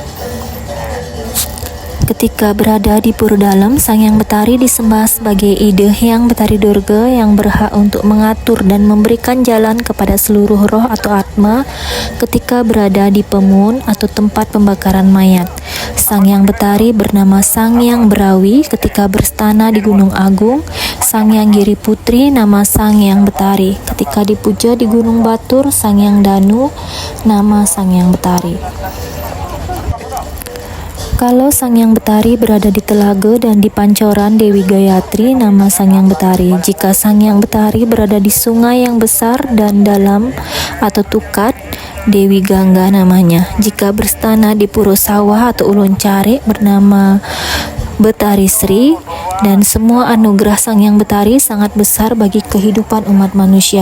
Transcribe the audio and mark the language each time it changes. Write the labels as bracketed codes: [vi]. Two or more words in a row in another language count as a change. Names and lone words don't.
[id] Ketika berada di Puro Dalam, Sang Hyang Betari disembah sebagai Ide Hyang Betari Durga yang berhak untuk mengatur dan memberikan jalan kepada seluruh roh atau Atma ketika berada di Pemun atau tempat pembakaran mayat. Sang Hyang Betari bernama Sang Hyang Berawi ketika berstana di Gunung Agung. Sang Hyang Giri Putri nama Sang Hyang Betari ketika dipuja di Gunung Batur. Sang Hyang Danu nama Sang Hyang Betari. Kalau Sang Hyang Betari berada di Telaga dan di Pancoran Dewi Gayatri, nama Sang Hyang Betari. Jika Sang Hyang Betari berada di sungai yang besar dan dalam atau Tukat, Dewi Gangga namanya. Jika berstana di Puro Sawah atau Ulun Carik, bernama Betari Sri. Dan semua anugerah Sang Hyang Betari sangat besar bagi kehidupan umat manusia.